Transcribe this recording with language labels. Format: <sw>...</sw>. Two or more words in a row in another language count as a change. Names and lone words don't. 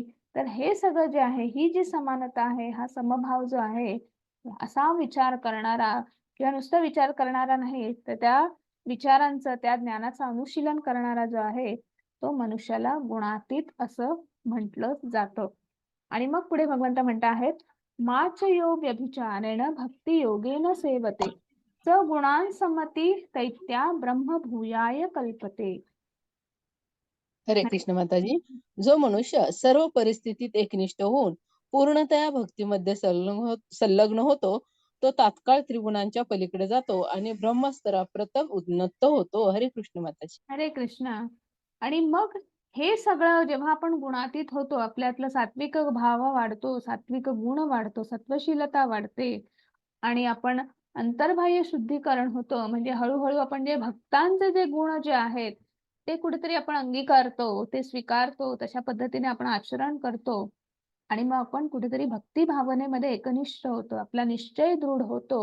<mr>तर हे सगळं जे आहे, ही जी समानता आहे, हा समभाव जो आहे, असा विचार करणारा किंवा नुसता विचार करणारा नाही, तर त्या विचारांचं, त्या ज्ञानाचं अनुशीलन करणारा जो आहे, तो मनुष्याला गुणातीत असं म्हटलं जातं. आणि मग पुढे भगवंत म्हणत आहेत,</mr> <sa>माच यो व्यभिचारेण भक्ती योगेन सेवते स गुणांसमती दैत्या ब्रह्म भूयाय कल्पते.</sa> <mr>हरे कृष्ण माताजी. जो मनुष्य सर्व परिस्थितीत एकनिष्ठ होऊन पूर्णतया भक्तीमध्ये संलग्न होतो, तो तात्काळ त्रिगुणांच्या पलीकडे जातो आणि ब्रह्मस्तराप्रतम उन्नत होतो. हरे कृष्ण माताजी. हरे कृष्ण. आणि मग हे सगळं जेव्हा आपण गुणातीत होतो, आपल्यातलं सात्विक भाव वाढतो, सात्विक गुण वाढतो, सत्वशीलता वाढते आणि आपण अंतर्बाह्य शुद्धीकरण होतं. म्हणजे हळूहळू आपण जे भक्तांचे जे गुण जे आहेत ते कुठेतरी आपण अंगीकारतो, ते स्वीकारतो, तशा पद्धतीने आपण आचरण करतो आणि मग आपण कुठेतरी भक्ती भावनेमध्ये एकनिष्ठ होतो, आपला निश्चय दृढ होतो.</mr>